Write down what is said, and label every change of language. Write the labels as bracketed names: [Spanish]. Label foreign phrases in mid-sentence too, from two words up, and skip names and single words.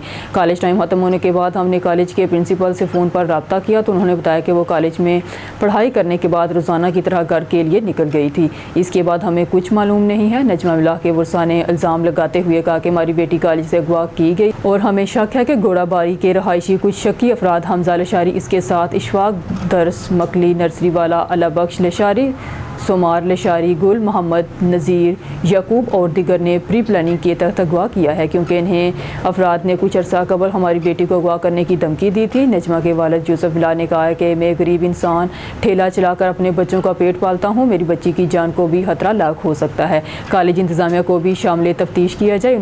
[Urdu] کالج ٹائم ختم ہونے کے بعد ہم نے کالج کے پرنسپل سے فون پر رابطہ کیا تو انہوں نے بتایا کہ وہ کالج میں پڑھائی کرنے کے بعد روزانہ کی طرح گھر کے لیے نکل گئی تھی. اس کے بعد ہمیں کچھ معلوم نہیں ہے. نجمہ ملا کے ورثا نے الزام لگاتے ہوئے کہا کہ ہماری بیٹی کالج سے اغوا کی گئی اور ہمیں شک ہے کہ گھوڑاباری کے رہائشی کچھ شکی افراد حمزہ لاشاری، اس کے ساتھ اشفاق درس مکلی نرسری والا اللہ بخش لاشاری سومار لشاری، گل محمد نذیر یعقوب اور دیگر نے پری پلاننگ کے تحت اغوا کیا ہے کیونکہ انہیں افراد نے کچھ عرصہ قبل ہماری بیٹی کو اغوا کرنے کی دھمکی دی تھی۔ نجمہ کے والد یوسف بلال نے کہا ہے کہ میں غریب انسان ٹھیلا چلا کر اپنے بچوں کا پیٹ پالتا ہوں، میری بچی کی جان کو بھی خطرہ لاحق ہو سکتا ہے، کالج انتظامیہ کو بھی شامل تفتیش کیا جائے۔